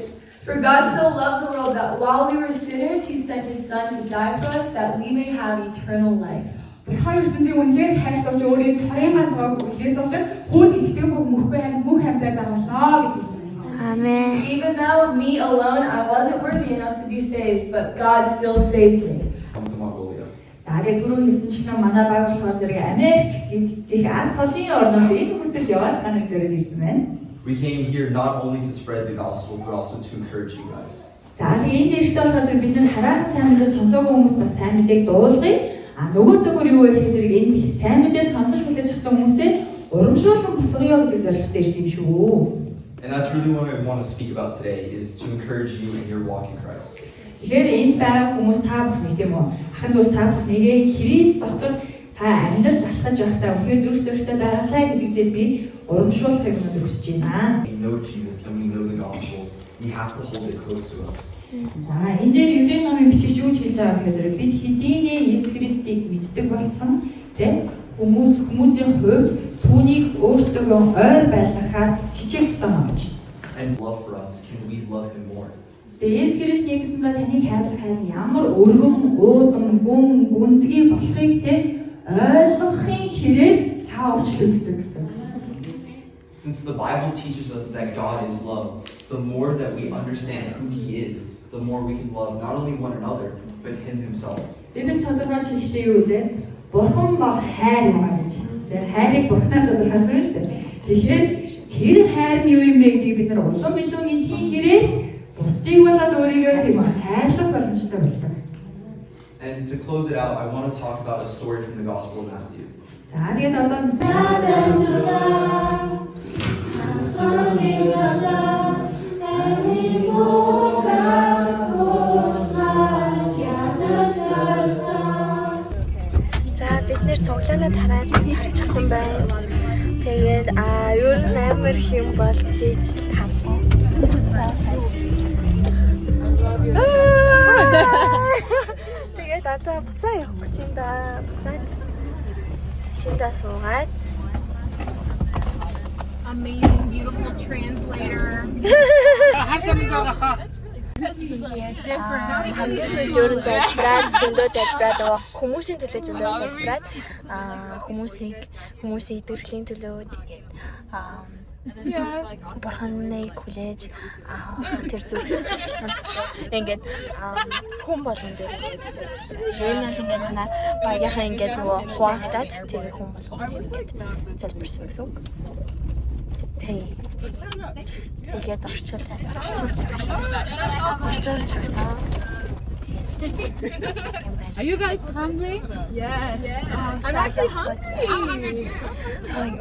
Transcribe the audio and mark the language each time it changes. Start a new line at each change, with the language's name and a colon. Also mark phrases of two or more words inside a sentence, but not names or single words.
English: For God so loved the world that while we were sinners, He sent His Son to die for us that we may have eternal life. Amen. Even though me alone, I wasn't worthy enough to be saved, but God still saved me. to Mongolia.
Mongolian: За тэгээд түрүү хэлсэнчлэн манай баг болохоор зэрэг Америк гэх аз холын орноос энэ хүртэл яваад ханаг зэрэг ирсэн байна.
English: We came here not only to spread the gospel, but also to encourage you guys.
Mongolian: За тэгээд энэ дэрэгтэй болохоор зэрэг бид нар хараахан сайн мэдээ сонсоогүй хүмүүст бас сайн мэдээг дуулгая. Нөгөөдөөр юу вэ гэхээр зэрэг энэ сайн мэдээ сонсож хүлээж авсан хүмүүсээ урамшуулсан босгоё гэдэг зорилготой ирсэн юм шүү.
English: And that's really what I want to speak about today, is to encourage you in your walk in Christ.
Mongolian: Тэгэхээр энд байгаа хүмүүс та бүхний тийм үү? Ахын дүүс та бүхнийгээ Христ дотор та амьдарч алхаж байхдаа үнхээр зүрх зөрчтэй байгаасай гэдэгтээ би урамшуулахыг өнөөдөр хүсэж байна.
English: We know Jesus and we know the gospel. We have to hold it close to us.
Mongolian: За энэ дээр Еврей номын бичигч юу гэж хэлж байгаа гэхээр бид хэдийнэ Есүс Христийг мэддэг болсон тийм хүмүүсийн хувьд түүнийг өөртөө ойр байлгахаар хичээх ёстой юм гэж.
English: And love for us, can we love him more?
Mongolian: Тэгээ Есүс Христийн гэсэндээ таныг хайрлах хайр ямар өргөн, өөдөн, гүнзгий болохыг тийм ойлгохын хэрээр та өөрчлөгддөг гэсэн.
English: Since the Bible teaches us that God is love, the more that we understand who he is, the more we can love not only one another, but him himself.
Mongolian: Библи тодорхойлж хэлэхдээ юу вэ? Бурхан бол хайр юм аа гэж. Тэгээ хайрыг бурхнаас тодорхойлсон шүү дээ. Тэгэхээр тэр хайр нь юу юм бэ гэдгийг бид нар улам илүү мэдхийн хэрээр бусдыг болоод өөрийгөө тийм хайрлах боломжтой болдог.
English: And to close it out, I want to talk about a story from the Gospel of Matthew.
Mongolian: За тэгээд одоо бид нэр цуглаалаад харчихсан байна. Тэгээд ер нь амар хэм болж ижил хаваа. Тэгээд одоо буцаа явах гэж юм да. Буцаад шиндаа суугаад.
English: Amazing, beautiful translator.
Mongolian: Хамгийн сүүлдөө залбираад зөндөө залбираад хүмүүсийн төлөө зөндөө залбираад хүмүүсийн идэвхрлийн төлөө тэгээд бурханыг хүлээж тэр зүгс ингээд хүн болгон дээр ингээд ер нь л ингээд манай багийнхаа ингээд нөгөө хуваагдаад тэгээд хүн болгон дээр ингээд залбирсан гэсэн үг. Тэгээд орчуулж өгсөн.
English: Are you guys hungry? Yes. I'm actually hungry. I'm hungry too.